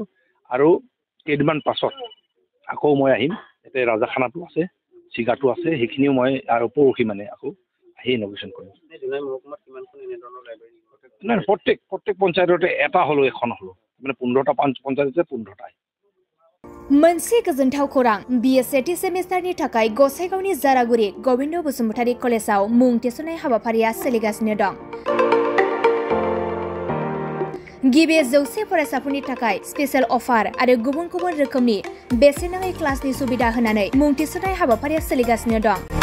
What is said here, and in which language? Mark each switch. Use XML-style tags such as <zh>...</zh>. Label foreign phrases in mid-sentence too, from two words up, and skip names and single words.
<as>আৰু কেইদিনমান পাছত আকৌ মই আহিম, ইয়াতে ৰাজাখানাটো আছে, চিগাটো আছে, সেইখিনিও মই আৰু পৰহি মানে আকৌ আহি ইনগ্ৰেশ্যন কৰিম। নাই, প্ৰত্যেক পঞ্চায়ততে এটা হ'লেও এখন হ'লেও, মানে 15টা পঞ্চায়ততে 15টাই।</as> <brx>मोनसे गोजोनथाव खौरां BA सेमिस्टारनि थाखाय गसाइगावनि जारागुरि गबिन्द बसुमतारी कलेजाव मुं थिसननाय हाबाफारिया सोलिगासिनो दं। गिबि 100 फरायसाफोरनि थाखाय</brx> <en>special offer</en> <brx>आरो गुबुन गुबुन रोखोमनि बेसेन नाङै क्लासनि सुबिदा होनानै मुं थिसननाय हाबाफारिया सोलिगासिनो दं।</brx>